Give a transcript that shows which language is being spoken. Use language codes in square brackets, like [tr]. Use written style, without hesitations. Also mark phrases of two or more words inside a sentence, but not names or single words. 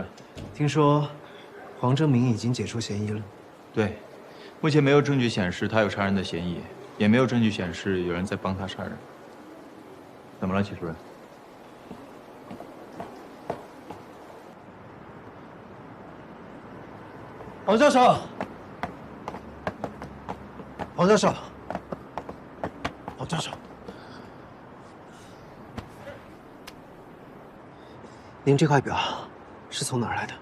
[zh] 聽說黃正明已經解除嫌疑了。對，目前沒有證據顯示他有殺人的嫌疑，也沒有證據顯示有人在幫他殺人。怎么了，齐主任？王教授，王教授，王教授，您这块表是从哪儿来的？